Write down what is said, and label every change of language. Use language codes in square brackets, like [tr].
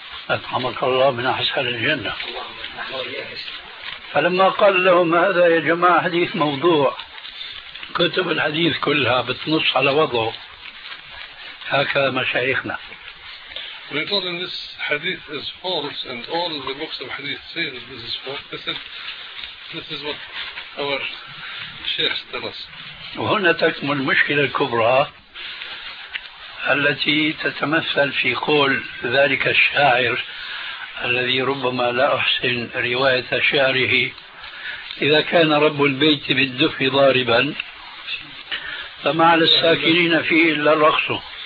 [ar] أطعمك الله من أحسن الجنة. فلما قال لهم هذا يا جماعة حديث موضوع، كتب الحديث كلها بتنص على وضعه هكذا مشايخنا. [en] We told him this hadith is false and all the books of hadith say that this is false. This is what our sheikhs tell us. [ar] وهنا تكمن المشكلة الكبرى التي تتمثل في قول ذلك الشاعر الذي ربما لا أحسن رواية شعره، إذا كان رب البيت بالدف ضاربا فما على الساكنين فيه إلا الرخص.